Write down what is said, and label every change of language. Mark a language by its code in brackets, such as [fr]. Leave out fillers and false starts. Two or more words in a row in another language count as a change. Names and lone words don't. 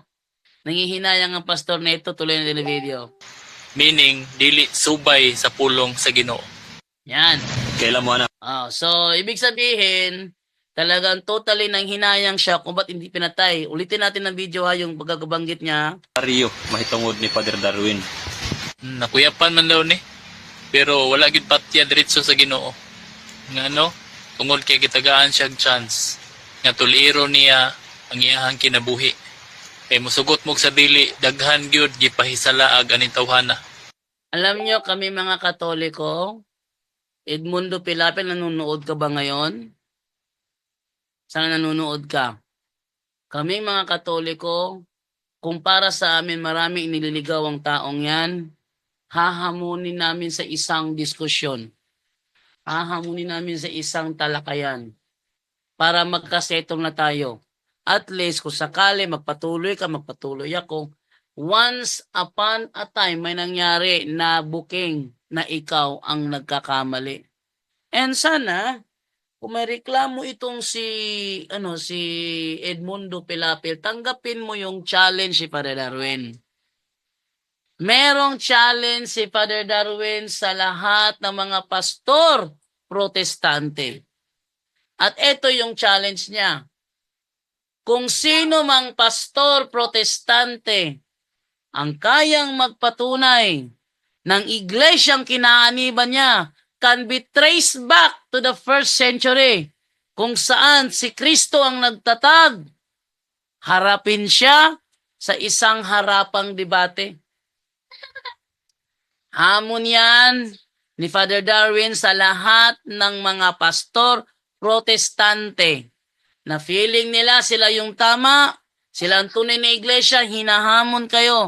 [tl] Nangihinayang ang pastor na ito, tuloy na video. [ceb] Meaning, dili subay sa pulong sa Ginoo. [tl] Yan. Kailan mo na So, ibig sabihin, talagang totally nang hinayang siya kung ba't hindi pinatay. Ulitin natin ang video ha, yung pagkabanggit niya. Rio, [ceb] mahitungod ni Father Darwin. Nakuyapan man daw ni. Pero wala gid patya diretso sa Ginoo. Nga no, tungod kay gitagaan siyang chance nga tuliro niya ang iyahang kinabuhi. Kay musugot mog sa dili, daghan gyud gipahisalaag aning tawhana. [tl] Alam nyo kami mga Katoliko, Edmundo Pilapil, nanonood ka ba ngayon? Saan nanonood ka? Kaming mga Katoliko, kung para sa amin maraming inililigaw ang taong yan, hahamunin namin sa isang diskusyon. Hahamunin namin sa isang talakayan para magkasetong na tayo. At least kung sakali magpatuloy ka, magpatuloy ako, [en] once upon a time [tl] may nangyari na booking na ikaw ang nagkakamali. And sana, kung may reklamo itong si Edmundo Pilapil, tanggapin mo yung challenge si Father Darwin. Merong challenge si Father Darwin sa lahat ng mga pastor protestante. At ito yung challenge niya. Kung sino mang pastor protestante ang kayang magpatunay ng iglesyang kinaaniban niya [en] can be traced back to the first century [tl] kung saan si Kristo ang nagtatag, harapin siya sa isang harapang debate. Hamon yan ni Father Darwin sa lahat ng mga pastor protestante na feeling nila sila yung tama, sila ang tunay na iglesia, hinahamon kayo.